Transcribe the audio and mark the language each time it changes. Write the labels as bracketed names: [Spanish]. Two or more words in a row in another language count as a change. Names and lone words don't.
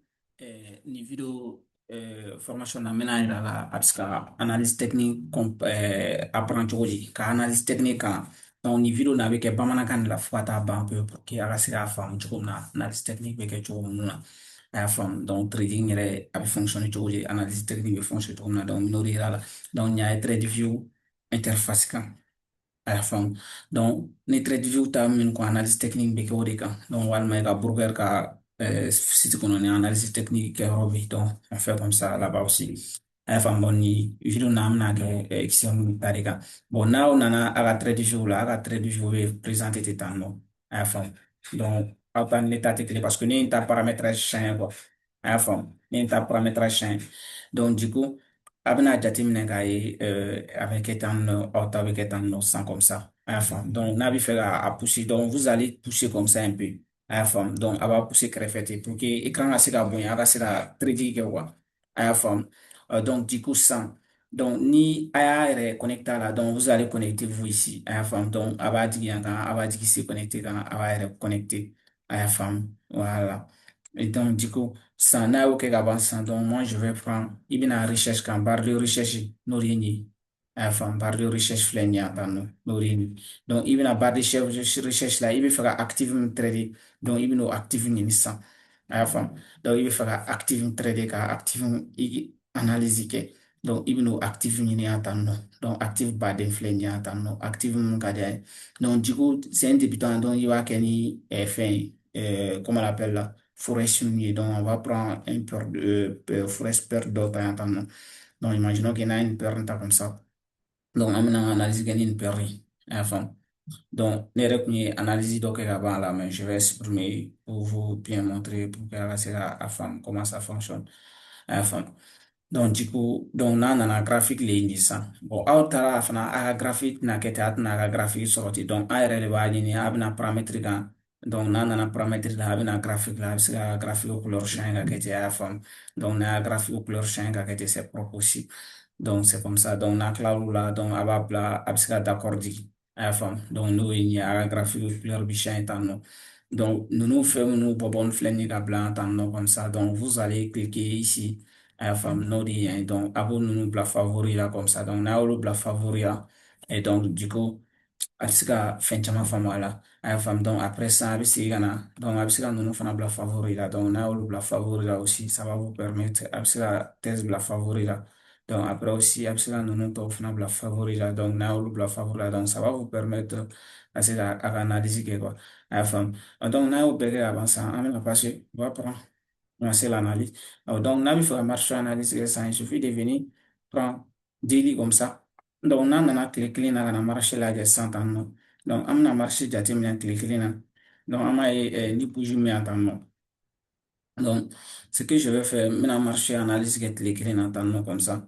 [Bambara] Ni [French] video formation [Bambara] na mina yira la a bɛ se ka [French] analyse technique apprend [Bambara] cogo di ka [French] analyse technique [Bambara] kan ni video na a bɛ kɛ bamanankan de la fo ka taa ban pewu [French] pour que [Bambara] a ka se k'a faamu cogo min na [French] analyse technique [Bambara] bɛ kɛ cogo minnu na a y'a faamu trading yɛrɛ a bɛ fonctionner cogo di [French] analyse technique [Bambara] bɛ fonctionner cogo min na n y'o de yira la n y'a ye trade view interface kan a y'a faamu ni trade view ta min ko [French] analyse technique [Bambara] bɛ kɛ o de kan walima i ka broker ka site kɔnɔ ni [French] analyse technique [Bambara] kɛ yɔrɔ bɛ [French] on fait comme ça là-bas aussi [Bambara] a y'a faamu ni video na an bɛna kɛ extension ta de kan n'aw nana a ka trade view la a ka trade view bɛ présenter ten tan nɔ a y'a faamu aw ta ni ne ta tɛ kelen [French] parce que [Bambara] ne ye n ta [French] paramétrage changer quoi [Bambara] a y'a faamu ne ye n ta [French] paramétrage changer du coup [Bambara] a bɛna jateminɛ k'a ye a bɛ kɛ tan nɔ aw ta bɛ kɛ tan nɔ san [French] comme ça [Bambara] a y'a faamu n'a bɛ fɛ k'a [French] pousser vous allez pousser comme ça un peu [Bambara] a y'a faamu a b'a pousser kɛrɛfɛ ten [French] pour que écran [Bambara] ka se ka bonya a ka se ka trading kɛ a y'a faamu [French] du coup [Bambara] sisan ni a y'a yɛrɛ connecté a la [French] vous allez connecter vous ici [Bambara] a y'a faamu a b'a jigin yan kan a b'a jigin [French] se connecté [Bambara] kan a b'a yɛrɛ connecté a y'a faamu [French] voilà et du coup [Bambara] sisan n'a y'o kɛ ka ban sisan [French] moi je vais prendre [Bambara] i bɛna recherche kan [French] barre de recherche [Bambara] n'o de ye nin ye a y'a faamu [French] barre de recherche [Bambara] filɛ nin ye yan tan nɔ n'o de ye nin ye i bɛna [French] barre de recherche [Bambara] la i bɛ fɛ ka active min trader i bɛn'o active ɲini sisan a y'a faamu i bɛ fɛ ka active min trader ka active analyse kɛ i bɛn'o active ɲini yan tan nɔ active baden filɛ nin ye yan tan nɔ active min ka di a ye [French] du coup c'est un débutant [Bambara] i b'a kɛ ni fɛn ye [French] comment on appelle là [Bambara] forest min ye [French] on va prendre un paire de forest [Bambara] paire dɔ ta yan tan nɔ [French] imaginons que [Bambara] n'a ye nin paire ta [French] comme ça [Bambara] an bɛna analyse kɛ ni nin paire ye a y'a faamu ne yɛrɛ tun ye analyse dɔ kɛ ka ban a la [French] mais je vais supprimer pour vous bien montrer pour que [Bambara] a ka se ka faamu [French] comment ça fonctionne [Bambara] a y'a faamu du coup n'a nana graphique le ɲini sisan aw taara fana a ka graphique tɛna kɛ ten a tɛna a ka graphique sɔrɔ ten an yɛrɛ de b'a ɲini a bɛna paramètre kan n'a nana paramètre la a bɛna graphique la a bɛ se ka [French] graphique couleur changer [Bambara] ka kɛ ten a y'a faamu n'a y'a [French] graphique couleur changer [Bambara] ka kɛ ten [French] c'est propre aussi c'est comme ça [Bambara] n'a kilar'o la a b'a bila a bɛ se ka d'accord di a y'a faamu n'o ye nin ye a ka graphique couleur bɛ changer tan nɔ ninnu fɛn minnu bɔbɔni filɛ nin ye ka bila yan tan nɔ [French] comme ça vous allez cliquer ici [Bambara] a y'a faamu n'o de ye yan ye a b'o ninnu bila favori la [French] comme ça [Bambara] n'a y'olu bila favori la [French] du coup [Bambara] a bɛ se ka fɛn caman faamu a la a y'a faamu après sisan a bɛ segin ka na a bɛ se ka ninnu fana bila favori la n'a y'olu bila favori la [French] aussi ça va vous permettre [Bambara] a bɛ se ka thèse bila favori la après aussi a bɛ se ka ninnu tɔw fana bila favori la n'a y'olu bila favori la ça [French] va vous permettre [Bambara] ka se ka a ka analyse kɛ quoi a y'a faamu n'a y'o bɛɛ kɛ ka ban sisan an bɛna [French] passer on va prendre commencer l'analyse [Bambara] n'a bɛ fɛ ka [French] marché analyse [Bambara] kɛ sisan [French] il suffit de venir prendre daily comme ça [Bambara] n'a nana tile kelen na ka na marché lajɛ sisan tan nɔ an bɛna marché jateminɛ tile kelen na an b'a ye ni bougie min yan tan nɔ [French] ce que je vais faire, maintenant marché analyse que les clés n'entendent comme ça.